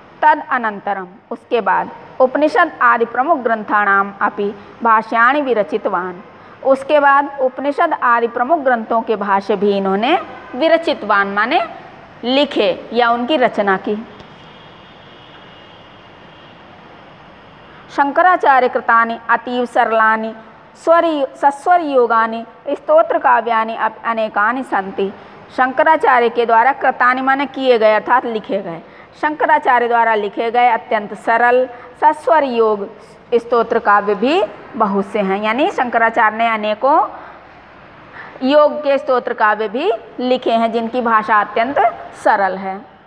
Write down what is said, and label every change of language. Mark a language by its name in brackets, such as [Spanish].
[Sanskrit] तद अनंतरम [Hindi] उसके बाद उपनिषद आदि [Sanskrit] प्रमुख ग्रंथानाम अपि भाष्याणि विरचितवान, [Hindi] उसके बाद उपनिषद आदि प्रमुख ग्रंथों के भाष्य भी इन्होंने [Sanskrit] विरचितवान [Hindi] माने लिखे या उनकी रचना की। [Sanskrit] शंकराचार्य कृतानि अतीव सरलानि सस्वर योगानि स्तोत्र काव्यानि अनेकानि सन्ति [Hindi] शंकराचार्य के द्वारा [Sanskrit] कृतानि [Hindi] माने किए गए अर्थात लिखे गए, शंकराचार्य द्वारा लिखे गए अत्यंत सरल सस्वर योग स्तोत्र काव्य भी बहुत से हैं। यानी शंकराचार्य ने अनेकों योग के स्तोत्र काव्य भी लिखे हैं जिनकी भाषा अत्यंत सरल है।